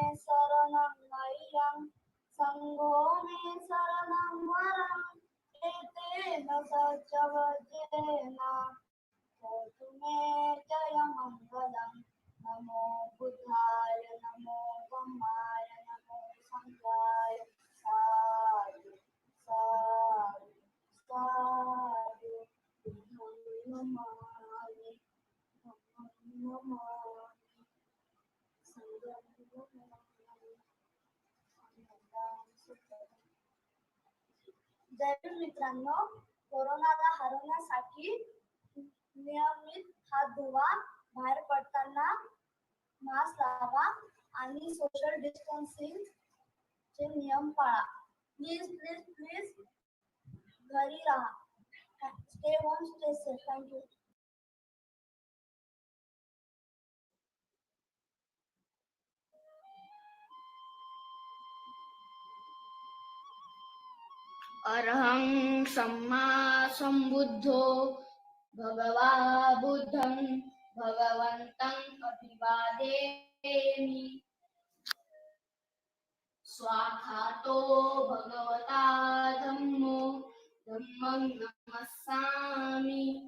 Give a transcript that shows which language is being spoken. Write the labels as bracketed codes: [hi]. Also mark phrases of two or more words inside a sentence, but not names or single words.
[pi] शरणं मह्यं सङ्घो मे शरणं वरम् एतेन सच्चवज्रेण होतु मे जयमङ्गलम् नमो बुद्धाय नमो धम्माय नमो सङ्घाय साधु साधु साधु बुद्धं नमामि धम्मं नमामि संघं नमामि [mr] जय मित्रांनो कोरोनाला हरवण्यासाठी नियमित हात धुवा बाहेर पडताना मास्क लावा आणि [en] social distancing [mr] चे नियम पाळा [en] please please please [mr] घरी राहा [en] stay home stay safe thank you [pi] अरहं सम्मा सम्बुद्धो भगवा बुद्धं भगवन्तं अभिवादेमि स्वाखातो भगवता धम्मो धम्मं नमस्सामि